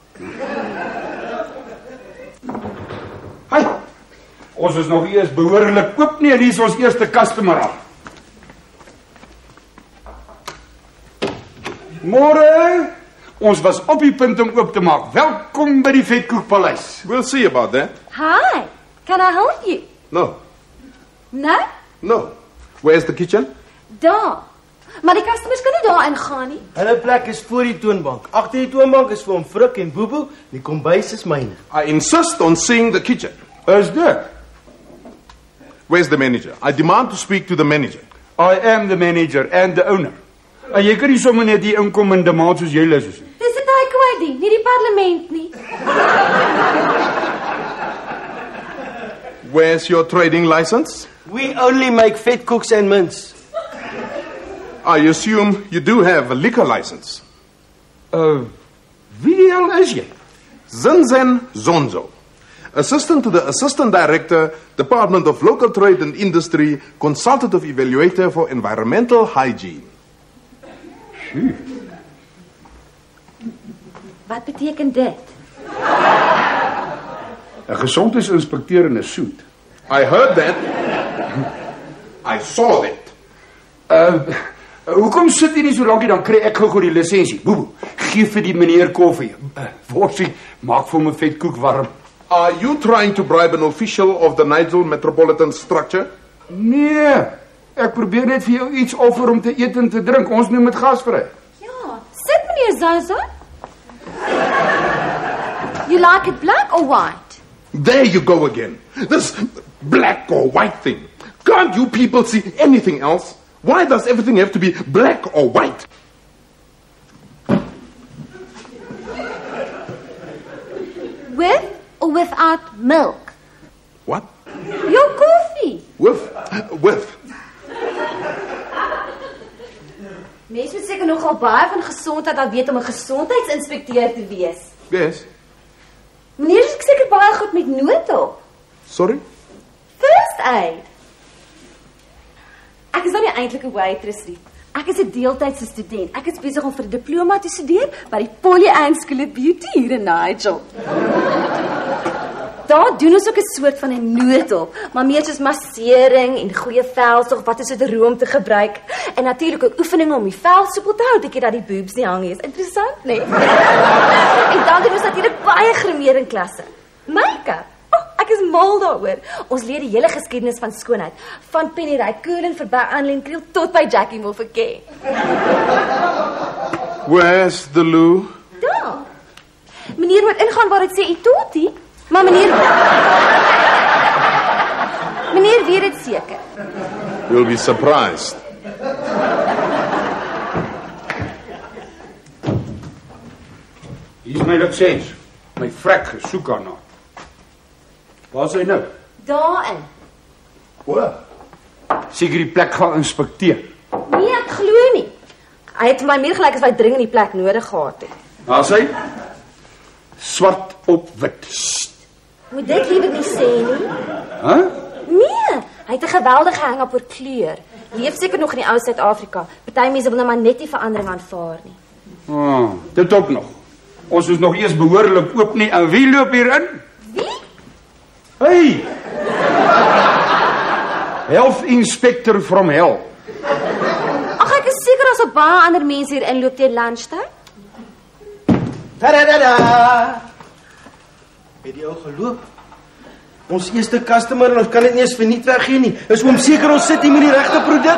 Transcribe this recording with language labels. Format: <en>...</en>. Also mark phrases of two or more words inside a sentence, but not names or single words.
<af>Hi. Ons is nog eers behoorlik oop nie, hier is ons eerste customer al. Môre. Ons was op die punt om oop te maak. Welkom by die Vetkoekpaleis.</af> <en>We'll see about that. Hi. Can I help you? No. No? No. Where's the kitchen?</en> <af>Daar. Maar die customers kan nie daar ingaan nie. Hulle plek is voor die toonbank. Agter die toonbank is vir hom Frik en Bobo. Die kombuis is myne.</af> <en>I insist on seeing the kitchen.</en> <af>Is dit?</af> <en>Where's the manager? I demand to speak to the manager. I am the manager and the owner.</en> <af>En jy kan nie sommer net hier inkom en demand soos jy lus is nie. Dis 'n takeaway ding, nie die parlement nie.</af> <en>Where's your trading license? We only make vetkoeks and mints. I assume you do have a liquor license.</en> <af>Wie die hel is jy? Zinzen Zonzo.</af> <en>Assistant to the Assistant Director, Department of Local Trade and Industry, Consultative Evaluator for Environmental Hygiene.</en> <af>Wat beteken dit? 'n Gesondheidsinspekteur in 'n suit.</af> <en>I heard that. I saw that.</en> <af>Hoekom sit jy nie so lankie, dan kry ek gou die lisensie. Bobo, gee vir die meneer koffie. Worsie, maak vir my vetkoek warm. Are you trying to bribe an official of the Nigel Metropolitan Structure? Nee, ek probeer net vir jou iets offer om te eet en te drink. Ons noem dit gasvry. Ja, sit meneer Zaza.</af> <en>You like it black or white? There you go again. This black or white thing. Can't you people see anything else? Why does everything have to be black or white? With or without milk? What? Your coffee. With.</en> <af>Mense moet seker nogal baie van gesondheid al weet om 'n gesondheidsinspekteur te wees. Yes. Meneer is seker baie goed met noodhulp. Sorry?</af> <en>First aid.</en> <af>Ek is nou nie eintlik 'n waitress nie. Ek is 'n deeltydse student. Ek is besig om vir 'n diploma te studeer by die Polly Ann School of Beauty hier in Nigel. daar doen ons ook 'n soort van 'n noodhulp, maar meer soos massering en goeie velsorg, wat is dit room te gebruik. En natuurlik ook oefeninge om die vel soepel te hou, bietjie dat die boobs nie hang nie. Is interessant, nee? En dan doen ons natuurlik baie grimering klasse. Make-up. Ek is mal daaroor. Ons leer die hele geskiedenis van skoonheid, van Penny Raikkonen verby Annelien Kriel tot by Jackie Moffaké.</af> <en>Where's the loo?</en> <af>Daar. Meneer moet ingaan waar dit sê Itoti, maar meneer weet dit seker.</af> <en>You'll be surprised.</en> <af>Hier is my lisens. My vrek gesoek aan haar. Waar is hy nou? Daarin. O. Seker die plek gaan inspekteer. Nee, ek glo nie. Hy het vir my meer gelyk as hy dringend die plek nodig gehad het. Daar is hy. Swart op wit. Moet dit liewer nie sê nie. Huh? Nee, hy het 'n geweldige hang op oor kleur. Leef seker nog in die ou Suid-Afrika. Party mense wil nou maar net nie verandering aanvaar nie. Dit ook nog. Ons is nog eers behoorlik oop nie. En wie loop hier in? Wie? Hey!</af> <en>Health Inspector from Hell.</en> <af>Ag, ek is seker as op baie ander mense hier inloop teen lunchtyd. Tadadada! Het die ou geloop? Ons eerste customer en ons kan dit nie eens verniet weggee nie. Is oom seker ons sit hier met die regte produk?</af>